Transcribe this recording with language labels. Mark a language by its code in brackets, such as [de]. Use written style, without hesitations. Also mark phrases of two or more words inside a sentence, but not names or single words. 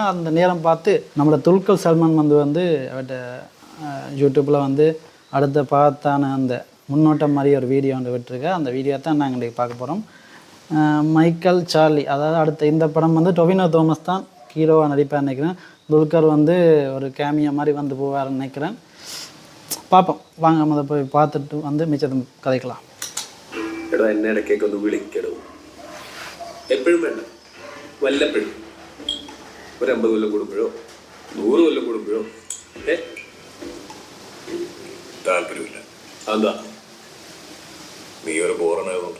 [ta] அந்த நேரம் பார்த்து நம்மளோட துல்கர் சல்மான் வந்து அவர்கிட்ட யூடியூப்பில் வந்து அடுத்த பார்த்தான அந்த முன்னோட்டம் மாதிரி ஒரு வீடியோ வந்து விட்டுருக்கேன். அந்த வீடியோ தான் நாங்கள் இன்றைக்கி பார்க்க போகிறோம். மைக்கேல் சார்லி, அதாவது அடுத்த இந்த படம் வந்து டொவினோ தோமஸ் தான் ஹீரோவாக நடிப்பார் நினைக்கிறேன். துல்கர் வந்து ஒரு கேமியா மாதிரி வந்து போவார்னு நினைக்கிறேன். பார்ப்போம் வாங்க, அதை போய் பார்த்துட்டு வந்து மிச்சத்தை கதைக்கலாம். [ml] എടാ എന്നെ ഇടയ്ക്കൊക്കെ ഒന്ന് വിളിക്കടോ. എപ്പോഴും വേണ്ട, വല്ലപ്പോഴും ഒരു 50 കൊല്ലം കൂടുമ്പോഴോ 100 കൊല്ലം കൂടുമ്പോഴോ താല്പര്യമില്ല. അതെന്താ? നീ ഒരു ബോറനായതുകൊണ്ട്.